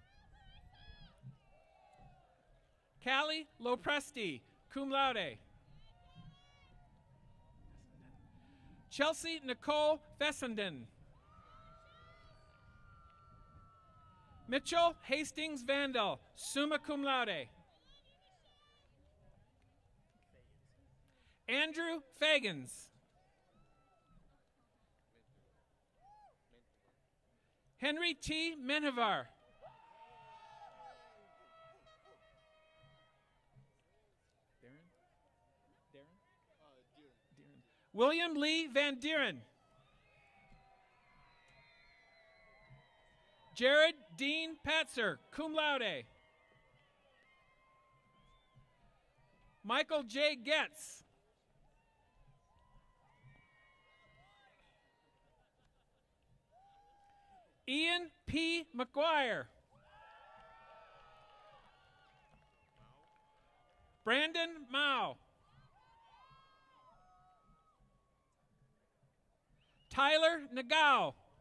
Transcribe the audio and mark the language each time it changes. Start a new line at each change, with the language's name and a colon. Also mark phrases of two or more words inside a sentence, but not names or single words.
English: Callie Lopresti,
Latin: cum laude.
English: Chelsea Nicole Fessenden. Mitchell Hastings Vandal,
Latin: summa cum laude.
English: Andrew Fagans. Henry T. Menjivar. William Lee Van Dieren. Jared Dean Patzer,
Latin: cum laude.
English: Michael J. Getz. Ian P. McGuire. Brandon Mao. Tyler Nagao.